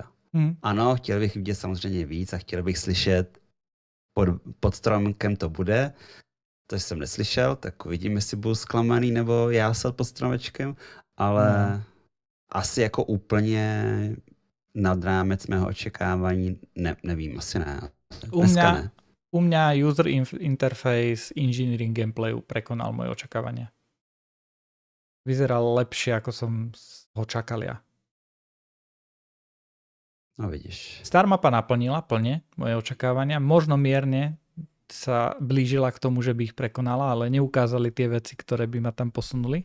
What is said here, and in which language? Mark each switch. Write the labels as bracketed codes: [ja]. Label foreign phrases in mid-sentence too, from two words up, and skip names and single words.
[cs] Ano, chtěl bych vidět samozřejmě víc a chtěl bych slyšet pod stromkem to bude. To jsem neslyšel, tak uvidím, jestli budu zklamaný nebo jásat pod stromečkem, ale asi jako úplně nad rámec mého očekávání nevím, asi ne. [sk] U mňa [en] user interface engineering [sk] gameplayu prekonal moje očakávania. Vyzeral lepšie, ako som ho čakal ja. No vidíš. Star mapa naplnila plne moje očakávania. Možno mierne sa blížila k tomu, že by ich prekonala, ale neukázali tie veci, ktoré by ma tam posunuli.